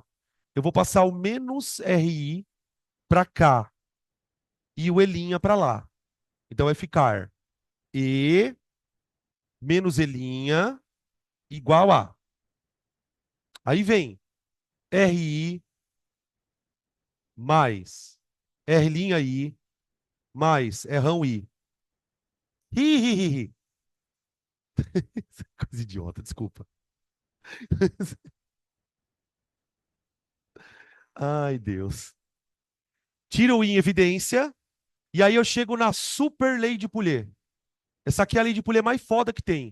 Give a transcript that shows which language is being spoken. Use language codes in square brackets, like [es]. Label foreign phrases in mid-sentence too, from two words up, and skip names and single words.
[pt] Eu vou passar o menos RI para cá e o E' para lá. Então vai ficar E menos E' igual a. Aí vem RI mais R'I mais R'ão I. Ri, ri, ri, ri. Coisa idiota, desculpa. Ai, Deus. Tira o I em evidência, e aí eu chego na super lei de Poulet. Essa aqui é a lei de Poulet mais foda que tem.